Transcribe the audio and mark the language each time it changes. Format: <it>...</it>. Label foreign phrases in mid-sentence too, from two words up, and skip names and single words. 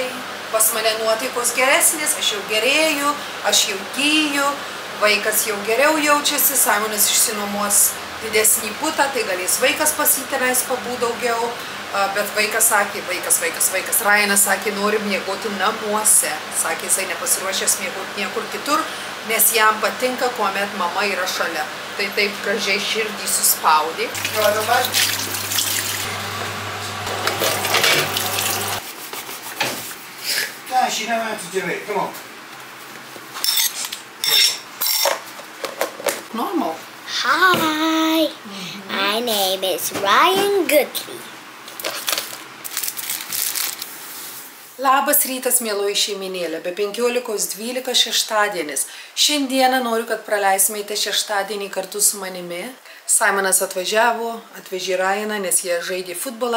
<lt>Pas mane nuotaikos geresnis, aš jau gerėju, aš jau gyju, vaikas jau geriau jaučiasi, Simonas išsinuomos didesnį butą, tai galės vaikas pasitenais pabūti daugiau, bet vaikas sakė, Ryanas sakė, nori miegoti namuose, sakė, jisai nepasiruošęs miegoti niekur kitur, nes jam patinka, kuomet mama yra šalia. Tai taip gražiai širdį suspaudė.</lt> <en>She knows how to do it. Come on. Normal. Hi, my name is Ryan Goodley.</en> <lt>Labas rytas, mieloji šeiminėlė, be 15:12 šeštadienis. Šiandieną noriu, kad praleismėte šeštadienį kartu su manimi. Simonas atvažiavo, atvežė Ryaną, nes jie žaidė futbolą.</lt>